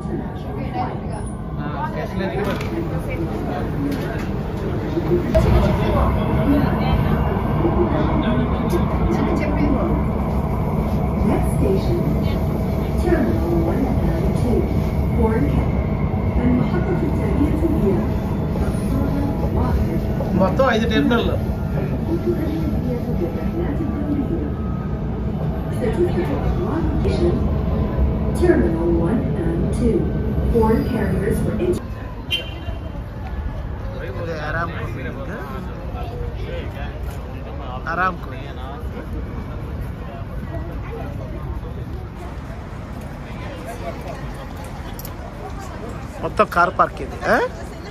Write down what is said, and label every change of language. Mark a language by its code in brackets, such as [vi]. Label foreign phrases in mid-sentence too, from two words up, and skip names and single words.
[en] Next station, Terminal 1 and 2, Foreign Capital, [ar] المحطة التالية هي [te] మొత్తం 5 టెర్మినల్లు. [en] Terminal 1 and 2, foreign carriers for Aramco. [te] మొత్తం [en] car park [te] ఇది.